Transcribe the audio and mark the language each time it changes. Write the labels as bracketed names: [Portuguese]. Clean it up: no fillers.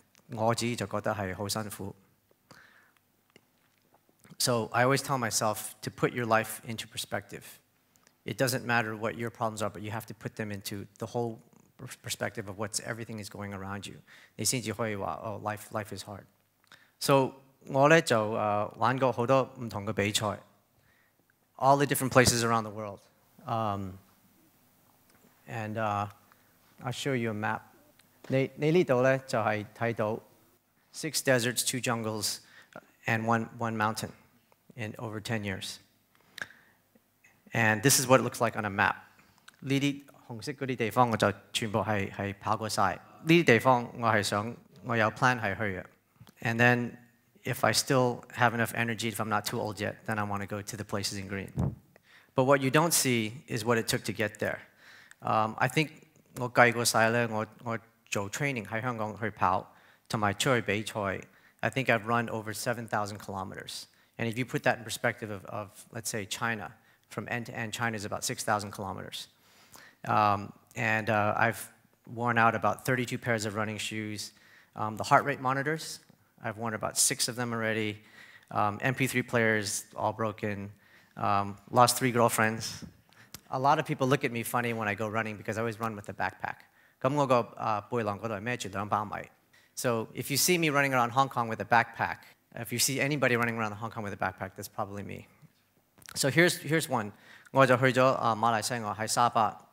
[Chinese] 我自己就覺得係好辛苦。 [English] So I always tell myself to put your life into perspective. It doesn't matter what your problems are, but you have to put them into the whole perspective of what everything is going around you. [Chinese] 你先至可以話哦 [English] life is hard. So [Chinese] 我咧就玩過好多唔同嘅比賽 [English] ，all the different places around the world. And I'll show you a map. [Chinese] 你呢度咧就係睇到 [English] 6 deserts, 2 jungles, and one mountain in over 10 years. And this is what it looks like on a map. [Chinese] 呢啲紅色嗰啲地方我就全部係跑過晒。呢啲地方我有 plan 係去嘅。 [English] And then if I still have enough energy, if I'm not too old yet, then I want to go to the places in green. But what you don't see is what it took to get there. I think [Chinese] 我計過晒咧，我做 training 喺香港去跑，同埋出去比賽 [English] I think I've run over 7,000 kilometers. And if you put that in perspective of let's say, China, from end to end, China is about 6,000 kilometers. And I've worn out about 32 pairs of running shoes. The heart rate monitors, I've worn about 6 of them already. MP3 players, all broken. Lost 3 girlfriends. A lot of people look at me funny when I go running because I always run with a backpack. [Chinese] 咁我個背囊嗰度係孭住2包米。 [English] So if you see me running around Hong Kong with a backpack, if you see anybody running around Hong Kong with a backpack, that's probably me. So here's one. [Chinese] 我就去咗馬來西亞喺沙巴。